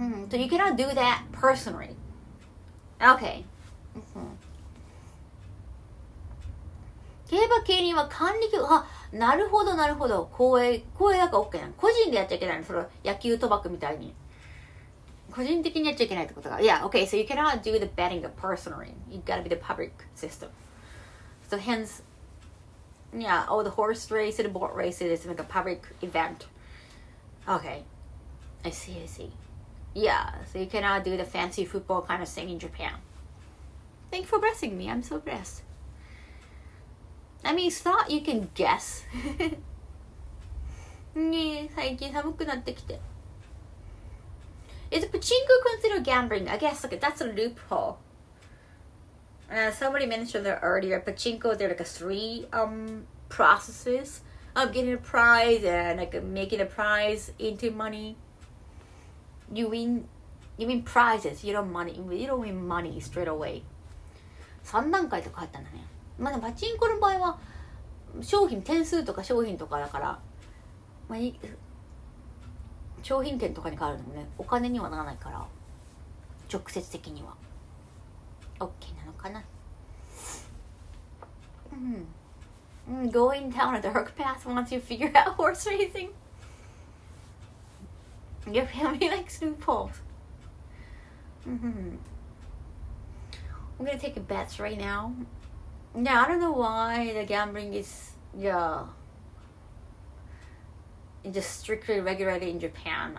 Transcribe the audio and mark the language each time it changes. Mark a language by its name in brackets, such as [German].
[English] So you cannot do that personally. Okay. [Japanese] 競馬競輪は管理局、なるほどなるほど。公営だから OK なの。個人でやっちゃいけないの。それ野球賭博みたいに。個人的にやっちゃいけないってことが。 [English] Yeah, okay, so you cannot do the betting personally. You gotta be the public system. So hence, all the horse races, the boat races is like a public event. Okay. I see. Yeah, so you cannot do the fancy football kind of thing in Japan. Thank you for blessing me. I'm so blessed. I mean, it's not you can guess. [Japanese] ねえ、最近寒くなってきて。 [English] Is pachinko considered gambling? I guess that's a loophole. Somebody mentioned that earlier. Pachinko, there are like 3 processes of getting a prize and like making a prize into money. You win prizes. You don't win money straight away. [Japanese] 3段階とかあったんだね。まあでもパチンコの場合は点数とか商品とかだから、商品券とかに変わるのもね、お金にはならないから直接的には OK なのかな。 [English] Going down a dark path once you figure out horse racing. Your family likes loopholes. I'm gonna take a bet right now. Yeah, I don't know why the gambling is just strictly regulated in Japan.